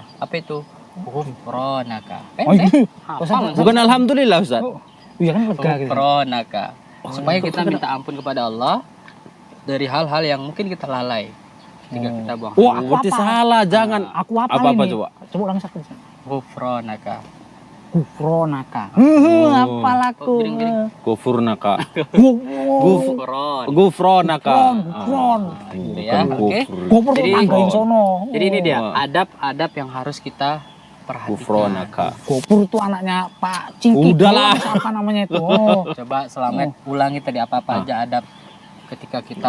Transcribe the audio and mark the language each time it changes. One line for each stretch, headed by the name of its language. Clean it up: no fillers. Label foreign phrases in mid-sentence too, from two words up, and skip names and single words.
Indonesian: Apa itu? Ghufronaka. Oh, iya. Hafal, Bukan alhamdulillah, Ustaz. Iya kan lega gitu. Ghufronaka. Supaya kita minta ampun kepada Allah dari hal-hal yang mungkin kita lalai ketika kita buang. Wah, aku Berarti apa? salah, jangan. Aku apa Apa-apa ini? coba? Coba ulang satu. Ghufronaka. Gufronaka. Oh. Apalaku. Giring-giring. Gufurnaka. Ghufron. Gufronaka. Gufron. Gitu ya, oke. Gufron Jadi- tanggain sono. Jadi ini dia Wah. adab-adab yang harus kita perhatikan. Gufronaka. Gopur itu anaknya Pak Cingki. Udahlah. Apa namanya itu? Oh. Coba Selamat ulangi tadi apa-apa aja adab ketika kita